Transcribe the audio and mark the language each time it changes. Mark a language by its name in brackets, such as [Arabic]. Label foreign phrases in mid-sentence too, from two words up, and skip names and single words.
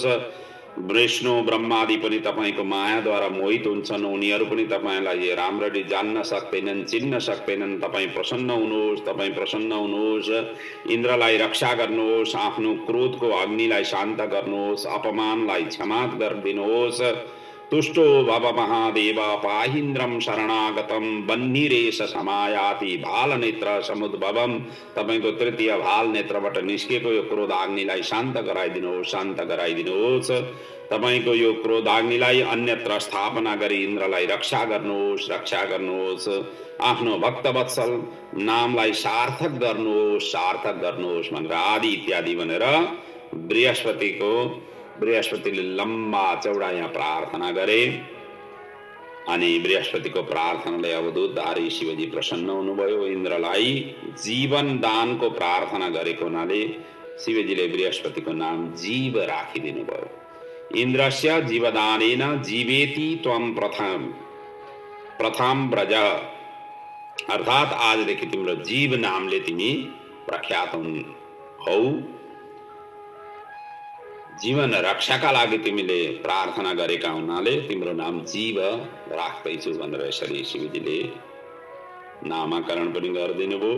[Nepali] विष्णु ब्रह्मादि पनि तपाईँको मायाद्वारा मोहित हुन्छन्, उनीहरू पनि तपाईँलाई राम्ररी जान्न सक्दैनन्, चिन्न सक्दैनन्। तपाईँ प्रसन्न हुनुहोस्, तपाईँ प्रसन्न हुनुहोस्। इन्द्रलाई रक्षा गर्नुहोस्, आफ्नो क्रोधको अग्निलाई शान्त गर्नुहोस्, अपमानलाई क्षमा गरिदिनुहोस्। [Sanskrit] तुष्टो भव महादेव पाहीन्द्रम शरणागतम बन्निरेश समायाति भाल नेत्र समुद्भवम। [Nepali] तपाईको तृतीय भाल नेत्रबाट निस्केको यो क्रोधाग्निलाई शान्त गराइदिनुहोस्, शान्त गराइदिनुहोस्। तपाईको यो क्रोधाग्निलाई अन्यत्र स्थापना गरी इन्द्रलाई रक्षा गर्नुहोस्, रक्षा गर्नुहोस्। आफ्नो भक्तवत्सल नामलाई सार्थक गर्नुहोस्, सार्थक गर्नुहोस् भनेर आदि इत्यादि भनेर बृहस्पतिले लम्बा चौडा यहाँ प्रार्थना गरे। अनि बृहस्पतिको प्रार्थनाले अवधूतधारी शिवजी प्रसन्न हुनुभयो। इन्द्रलाई जीवन दानको प्रार्थना गरेको हुनाले शिवजीले बृहस्पतिको नाम जीव राखिदिनु भयो। [Sanskrit] इन्द्रस्य जीवदानेन जीवेति त्वं प्रथम व्रज, [Nepali] अर्थात् आजदेखि तिम्रो जीव नामले तिमी प्रख्यात हौ। जीवन रक्षाका लागि तिमीले प्रार्थना गरेका हुनाले तिम्रो नाम जीव राख्दैछु भनेर यसरी शिवजीले नामाकरण पनि गरिदिनु भयो।